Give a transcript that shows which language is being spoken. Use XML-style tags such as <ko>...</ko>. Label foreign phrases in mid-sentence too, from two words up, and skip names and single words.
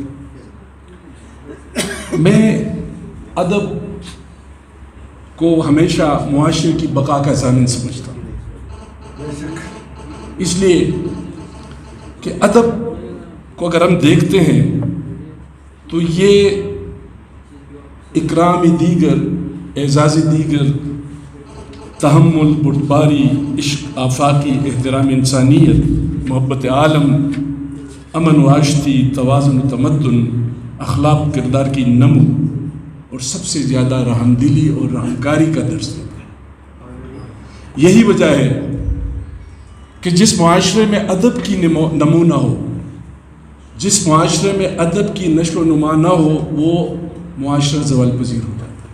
<ur>میں ادب کو ہمیشہ معاشرے کی بقا کا ضامن سمجھتا ہوں، اس لیے کہ ادب کو اگر ہم دیکھتے ہیں تو یہ اکرام دیگر، اعزاز دیگر، تحمل، بردباری، عشق آفاقی، احترام انسانیت، محبت عالم، امن و آشتی، توازن و تمدن، اخلاق کردار کی نمو اور سب سے زیادہ رحم دلی اور رحمکاری کا درس دیتا ہے. یہی وجہ ہے کہ جس معاشرے میں ادب کی نمو نہ ہو، جس معاشرے میں ادب کی نشو و نما نہ ہو، وہ معاشرہ زوال پذیر ہو جاتا ہے.</ur>